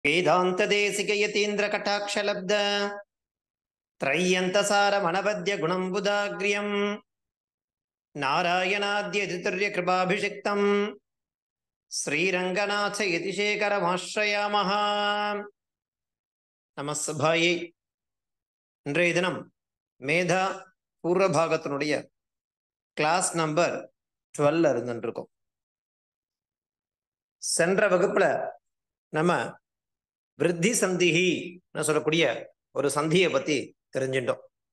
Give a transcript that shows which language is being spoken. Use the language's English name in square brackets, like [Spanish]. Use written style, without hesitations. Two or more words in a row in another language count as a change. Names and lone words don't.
[Sanskrit] वेदांत देशिक यतीन्द्र कटाक्षलब्ध त्रय्यंतसार मनवद्य गुणंबुदाग्र्यं नारायणाद्यतितुर्य कृपाभिषिक्तं श्रीरंगनाथ यतिशेखरमाश्रयामः. [Tamil] நமஸ்பாயை. இன்றைய தினம் மேதா பூர்வ பாகத்தினுடைய கிளாஸ் நம்பர் 12 இருந்துருக்கோம். சென்ற வகுப்புல நம்ம [Sanskrit] वृद्धि सन्धिः [Tamil] சொல்லக்கூடிய ஒரு சந்தியை பத்தி தெரிஞ்சிட்டோம்.